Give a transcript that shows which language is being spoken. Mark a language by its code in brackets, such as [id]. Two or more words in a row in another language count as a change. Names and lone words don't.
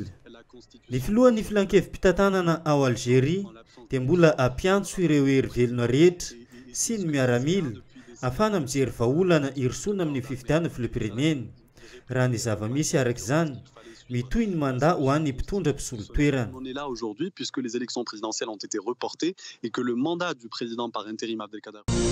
[mg] Ny filohan'ny filankevim-pitantanana ao Algérie dia mbola ampiantso ireo hery velona rehetra sy ny miaramila afana mijery vahaolana irisona amin'ny fifidiana filopirenena. Raha ny zava-misy arak'izany mitoy ny mandat ho an'ny mpitondra mpisolo-toerana. [fr] On est là aujourd'hui puisque les élections présidentielles ont été reportées et que le mandat du président par intérim Abdelkader